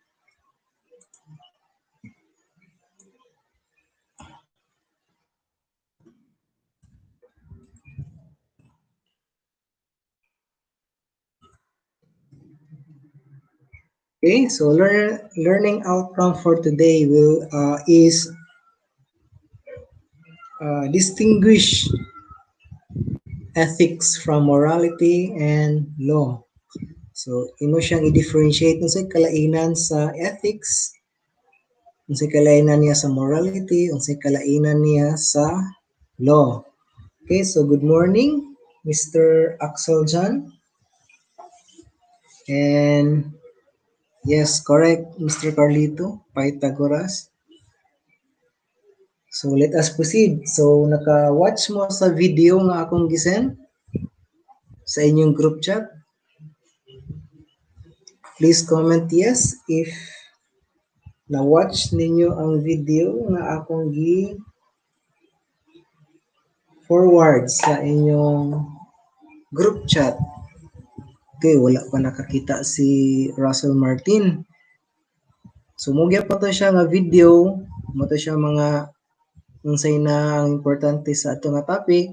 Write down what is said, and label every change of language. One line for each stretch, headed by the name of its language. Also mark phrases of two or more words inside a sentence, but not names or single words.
English: Okay, so learning outcome for today is distinguish ethics from morality and law.
Cebuano: So, imo siyang i-differentiate unsay kalainan sa ethics, unsay kalainan niya sa morality, unsay kalainan niya sa law.
English: Okay, so good morning, Mr. Axel John. And yes, correct, Mr. Carlito, Pythagoras. So let us proceed.
Cebuano: So naka-watch mo sa video nga akong gisend sa inyong
English: group chat. Please comment yes if
Cebuano: na-watch ninyo ang video nga akong forward sa inyong
English: group chat.
Cebuano: Okay, wala pa nakakita si Russell Martin. So mugya pa to siya nga video, mo to siya mga unsay na ang importante sa ato nga topic.